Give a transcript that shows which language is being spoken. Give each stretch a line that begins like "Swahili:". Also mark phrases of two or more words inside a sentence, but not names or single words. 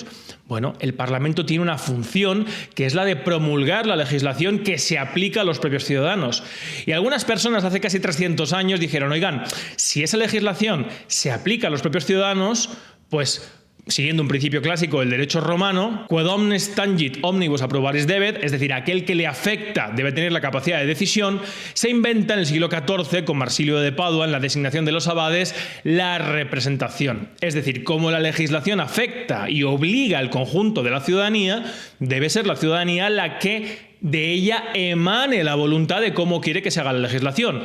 Spanish: Bueno, el Parlamento tiene una función que es la de promulgar la legislación que se aplica a los propios ciudadanos. Y algunas personas hace casi 300 años dijeron, oigan, si esa legislación se aplica a los propios ciudadanos, pues siguiendo un principio clásico del derecho romano,
Latin: quod omnes tangit omnibus approbaris debet,
Spanish: es decir, aquel que le afecta debe tener la capacidad de decisión, se inventa en el siglo XIV con Marsilio de Padua en la designación de los abades la representación. Es decir, como la legislación afecta y obliga al conjunto de la ciudadanía, debe ser la ciudadanía la que de ella emane la voluntad de cómo quiere que se haga la legislación.